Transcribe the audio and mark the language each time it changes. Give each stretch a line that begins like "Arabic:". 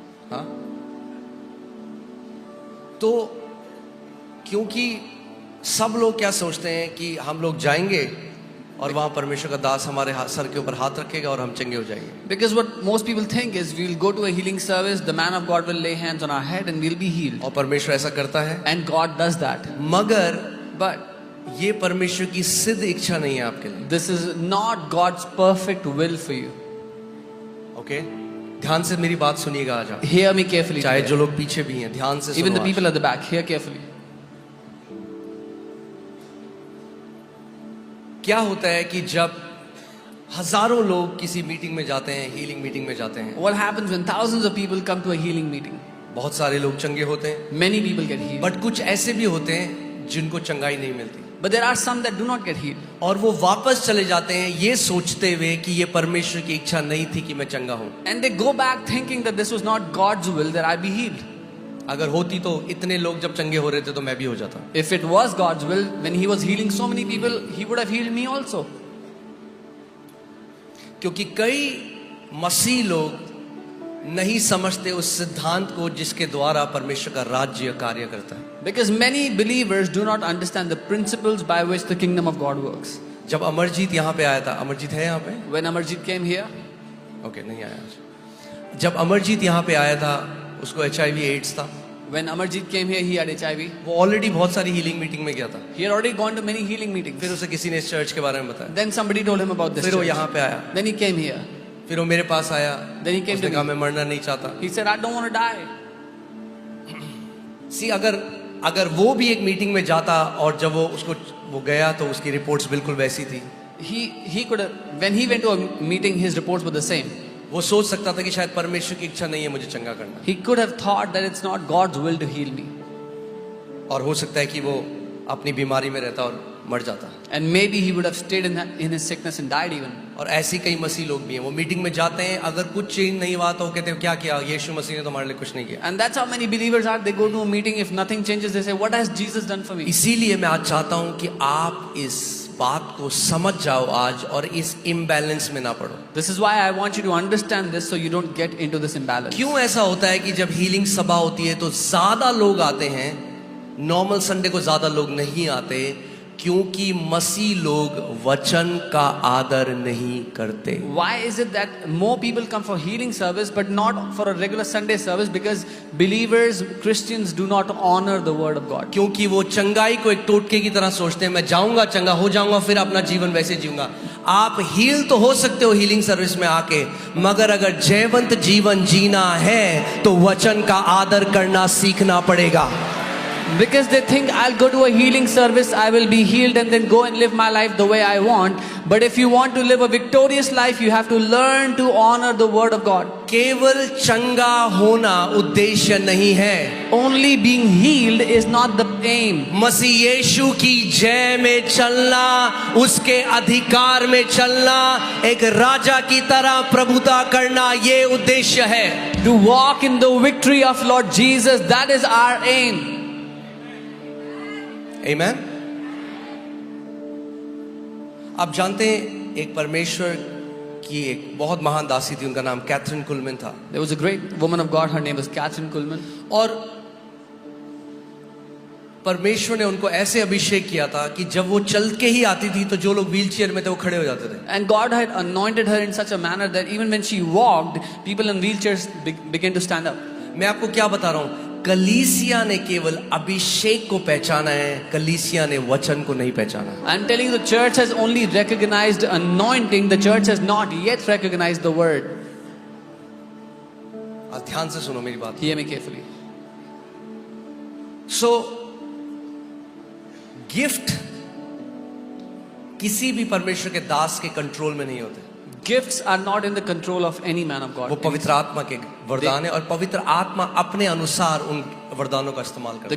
Hindi: हाँ, तो क्योंकि सब लोग क्या सोचते हैं कि हम लोग जाएंगे और वहां परमेश्वर का दास हमारे सर के ऊपर हाथ रखेगा और हम चंगे हो जाएंगे।
English: Because what most people think is we'll go to a healing service, the man of God will lay hands on our head and we'll be healed.
Hindi: और परमेश्वर ऐसा करता है,
English: And God does that.
Hindi: मगर
English: But
Hindi: ये परमेश्वर की सिद्ध इच्छा नहीं है आपके लिए।
English: this is not God's perfect will for you.
Hindi: Okay, ध्यान से मेरी बात सुनिएगा आज आप,
English: Hear me carefully.
Hindi: चाहे
English: today.
Hindi: जो लोग पीछे भी हैं ध्यान से
English: Even
Hindi: सुनो
English: the
Hindi: आज।
English: people at the back, hear carefully.
Hindi: क्या होता है कि जब हजारों लोग किसी मीटिंग में जाते हैं, हीलिंग मीटिंग में जाते हैं,
English: What happens when thousands of people come to a healing meeting?
Hindi: बहुत सारे लोग चंगे होते हैं,
English: Many people get healed.
Hindi: But कुछ ऐसे भी होते हैं जिनको चंगाई नहीं मिलती
English: But there are some that do not get healed.
Hindi: और वो वापस चले जाते हैं ये सोचते हुए कि ये परमेश्वर की इच्छा नहीं थी कि मैं चंगा हूं।
English: And they go back thinking that this was not God's will that I be healed.
Hindi: अगर होती तो इतने लोग जब चंगे हो रहे थे तो मैं भी हो जाता।
English: If it was God's will, when He was healing so many people, He would have healed me also.
Hindi: क्योंकि कई मसीह लोग नहीं समझते उस सिद्धांत को जिसके द्वारा परमेश्वर का राज्य कार्य करता है।
English: Because many believers do not understand the principles by which the kingdom of God works.
Hindi: जब अमरजीत यहाँ पे आया था, अमरजीत है यहाँ पे?
English: When Amarjit came here,
Hindi: okay, नहीं आया आज। जब अमरजीत यहाँ पे आया था उसको HIV एड्स था।
English: when Amarjit came here, he had HIV.
Hindi: वो ऑलरेडी बहुत सारी हीलिंग मीटिंग में गया था।
English: He had already gone to many healing meetings.
Hindi: फिर उसे किसी ने इस चर्च के बारे में बताया,
English: Then somebody told him about this
Hindi: फिर वो
English: church.
Hindi: यहाँ पे आया,
English: Then he came here.
Hindi: फिर वो मेरे पास आया,
English: Then he came
Hindi: उसने
English: to
Hindi: कहा
English: me.
Hindi: मैं मरना नहीं चाहता।
English: He said, I don't want to die.
Hindi: सी अगर वो भी एक मीटिंग में जाता और जब वो गया तो उसकी रिपोर्ट्स बिल्कुल वैसी थी।
English: He could have, when he went to a meeting, his reports were the same.
Hindi: वो सोच सकता था कि शायद परमेश्वर की इच्छा नहीं है मुझे चंगा करना,
English: He could have thought that it's not God's will to heal me.
Hindi: और हो सकता है कि वो अपनी बीमारी में रहता और मर जाता।
English: And maybe he would have stayed in his sickness and died even.
Hindi: और ऐसी कई मसीह लोग भी हैं, वो मीटिंग में जाते हैं, अगर कुछ चेंज नहीं हुआ तो वो कहते हैं क्या किया, यीशु मसीह ने तो हमारे लिए कुछ नहीं किया।
English: And that's how many believers are. They go to a meeting, if nothing changes, they say, what has Jesus done for me?
Hindi: इसीलिए मैं आज चाहता हूं कि आप इस बात को समझ जाओ आज और इस इम्बैलेंस में ना पड़ो।
English: This is why I want you to understand this so you don't get into this imbalance.
Hindi: क्यों ऐसा होता है कि जब हीलिंग सभा होती है तो ज्यादा लोग आते हैं, नॉर्मल संडे को ज्यादा लोग नहीं आते? क्योंकि मसीह लोग वचन का आदर नहीं करते।
English: Why is it that more people come for healing service but not for a regular Sunday service? Because believers, Christians do not honor the word of God.
Hindi: क्योंकि वो चंगाई को एक टोटके की तरह सोचते हैं, मैं जाऊंगा चंगा हो जाऊंगा फिर अपना जीवन वैसे जीऊंगा। आप हील तो हो सकते हो हीलिंग सर्विस में आके, मगर अगर जयवंत जीवन जीना है तो वचन का आदर करना सीखना पड़ेगा।
English: Because they think I'll go to a healing service, I will be healed and then go and live my life the way I want. But if you want to live a victorious life, you have to learn to honor the word of God.
Hindi: केवल चंगा होना उद्देश्य नहीं है।
English: Only being healed is not the aim.
Hindi: मसीह यीशु की जय में चलना, उसके अधिकार में चलना, एक राजा की तरह प्रभुता करना, ये उद्देश्य है।
English: To walk in the victory of Lord Jesus, that is our aim.
Hindi: आमेन। आप जानते हैं एक परमेश्वर की एक बहुत महान दासी थी, उनका नाम कैथरीन कुलमैन था।
English: There was a great woman of God, her name was Catherine Kuhlman.
Hindi: और परमेश्वर ने उनको ऐसे अभिषेक किया था कि जब वो चल के ही आती थी तो जो लोग व्हीलचेयर में थे वो खड़े हो जाते थे।
English: And God had anointed her in such a manner that even when she walked, people in wheelchairs began to stand up.
Hindi: मैं आपको क्या बता रहा हूं, कलीसिया ने केवल अभिषेक को पहचाना है, कलीसिया ने वचन को नहीं पहचाना।
English: I'm telling you, the church has only recognized anointing. The church has not yet recognized the word.
Hindi: आज ध्यान से सुनो मेरी बात।
English: Hear me carefully.
Hindi: सो गिफ्ट किसी भी परमेश्वर के दास के कंट्रोल में नहीं होते।
English: Gifts are not in the control of any man of God.
Hindi: वो पवित्र आत्मा के वरदान है और पवित्र आत्मा अपने अनुसार उन वरदानों का इस्तेमाल करता